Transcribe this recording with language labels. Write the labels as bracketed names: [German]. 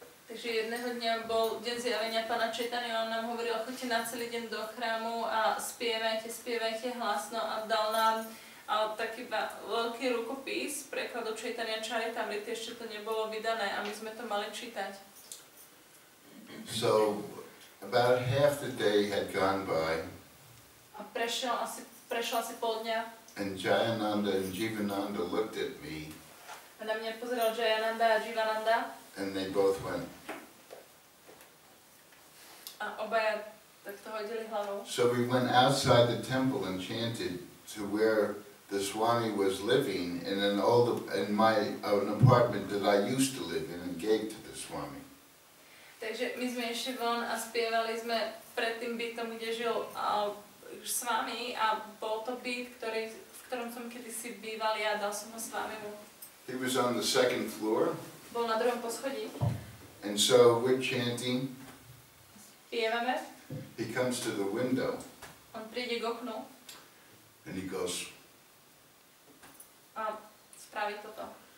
[Slovak] Takže jedného dňa bol deň zjavenia Pána Chaitanya, on nám hovoril, choďte na celý deň do chrámu a spievajte hlasno a dal nám taký veľký rukopis prekladu Chaitanya Charitamrity, ešte to nebolo vydané a my sme to mali čítať. [English] So about half the day had gone by. [Slovak] A prešlo asi pol dňa. [English] And Jayananda and Jivananda looked at me. [Slovak] A na mňa pozeral Jayananda a Jivananda. [English] And they both went. [Slovak] A obaja takto hodili hlavou. [English] So we went outside the temple and chanted to where the Swami was living in an apartment that I used to live in and gave to the Swami. [Slovak] Takže my sme išli von a spievali sme pred tým bytom, kde žil Swami a bol to byt, v ktorom som kedysi býval ja, dal som ho Swamimu. [English] He was on the second floor. [Slovak] Bol na druhom poschodí. [English] And so we're chanting. [Slovak] Spievame. [English] He comes to the window. [Slovak] On príde k oknu. [English] And he goes. [Slovak] A spraví toto.